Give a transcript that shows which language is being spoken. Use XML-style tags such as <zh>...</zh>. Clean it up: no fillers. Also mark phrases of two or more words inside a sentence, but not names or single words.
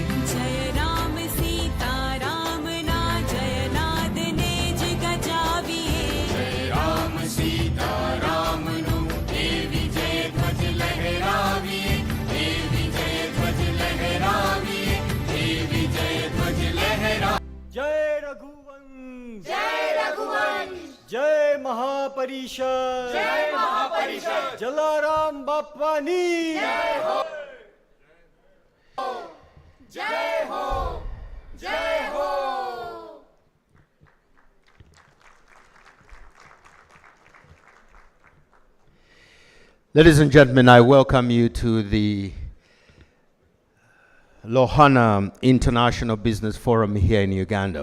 <gu>જય રામ સીતા રામ ના જયનાદ ને જગ જાવીએ રામ સીતા રામનું એ વિજય ધ્વજ લહેરાવીએ એ વિજય ધ્વજ લહેરાવીએ એ વિજય ધ્વજ લહેરા જય રઘુવંશ જય મહાપરિષદ જલારામ બાપાની</gu> <en>Ladies and gentlemen, I welcome you to the Lohana International Business Forum here in Uganda.</en>